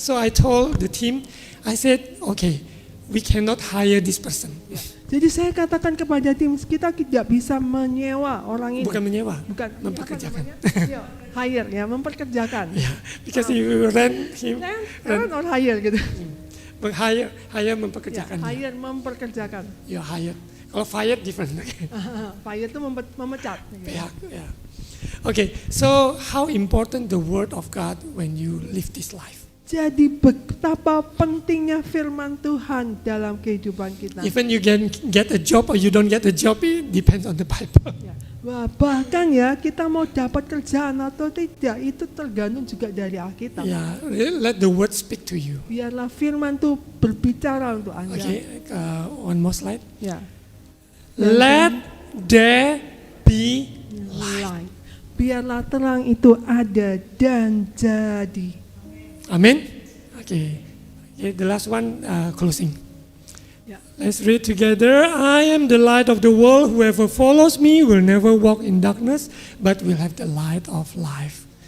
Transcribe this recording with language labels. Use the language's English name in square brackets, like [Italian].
[English] So I told the team, I said, okay, we cannot hire this person. [Indonesian] Jadi saya katakan kepada tim kita tidak bisa menyewa orang ini. Bukan menyewa, Bukan mempekerjakan. Ya, hire ya, memperkerjakan. [English] Yeah, because you rent him, Rent or hire gitu. hire [Indonesian] Ya, mempekerjakan. hire memperkerjakan. [English] You hired. [Indonesian] Kalau [English] fired different. Okay. [Indonesian] Fire itu memecat. [English] Yeah, yeah. Okay, so how important the word of God when you live this life? [Indonesian] Jadi betapa pentingnya firman Tuhan dalam kehidupan kita. [English] Even you can get a job or you don't get a job, it depends on the Bible. [Indonesian] Ya. Wah, bahkan ya kita mau dapat kerjaan atau tidak itu tergantung juga dari Alkitab. [English] Yeah, let the word speak to you. [Indonesian] Biarlah firman itu berbicara untuk Anda. [English] Okay, one more slide. [Indonesian] Ya. [English] Let there be Light. [Indonesian] Biarlah terang itu ada dan jadi. Amen. [English] Okay, the last one, closing. [Indonesian] Ya. [English] Let's read together. I am the light of the world. Whoever follows me will never walk in darkness, but will have the light of life.